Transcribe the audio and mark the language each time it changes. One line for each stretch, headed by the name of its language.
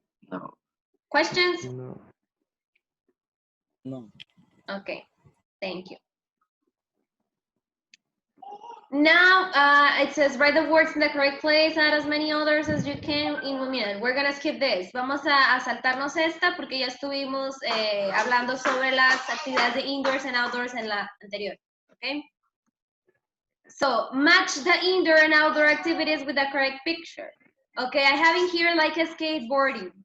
English: No. Questions? No. No. Okay. Thank you. Now, it says write the words in the correct place, add as many others as you can in 1 minute. We're gonna skip this.
Spanish: Vamos a saltarnos esta porque ya estuvimos hablando sobre las actividades de
English: indoors and outdoors
Spanish: en la anterior.
English: Okay? So, match the indoor and outdoor activities with the correct picture. Okay, I have in here like a skateboarding.